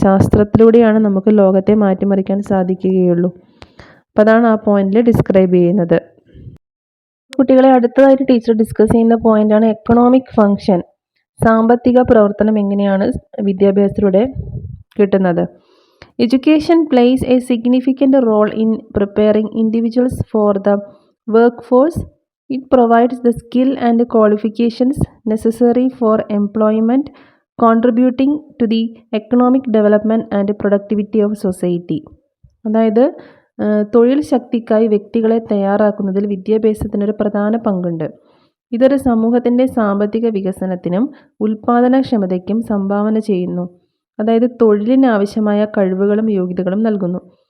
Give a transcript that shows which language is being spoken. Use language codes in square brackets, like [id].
[ml] ശാസ്ത്രത്തിലൂടെയാണ് നമുക്ക് ലോകത്തെ മാറ്റിമറിക്കാൻ സാധിക്കുകയുള്ളൂ. അപ്പോൾ അതാണ് ആ പോയിന്റിൽ ഡിസ്ക്രൈബ് ചെയ്യുന്നത്. കുട്ടികളെ അടുത്തതായിട്ട് ടീച്ചർ ഡിസ്കസ് ചെയ്യുന്ന പോയിന്റാണ് എക്കണോമിക് ഫങ്ഷൻ. സാമ്പത്തിക പ്രവർത്തനം എങ്ങനെയാണ് വിദ്യാഭ്യാസത്തിലൂടെ കിട്ടുന്നത്. [en] Education plays a significant role in preparing individuals for the workforce. It provides the skill and qualifications necessary for employment, contributing to the economic development and productivity of society. [ml] അതായത് തൊഴിൽ ശക്തിക്കായി വ്യക്തികളെ തയ്യാറാക്കുന്നതിൽ വിദ്യാഭ്യാസത്തിനൊരു പ്രധാന പങ്കുണ്ട്. ഇതൊരു സമൂഹത്തിൻ്റെ സാമ്പത്തിക വികസനത്തിനും ഉൽപ്പാദനക്ഷമതയ്ക്കും സംഭാവന ചെയ്യുന്നു. അതായത് തൊഴിലിന് ആവശ്യമായ കഴിവുകളും യോഗ്യതകളും നൽകുന്നു.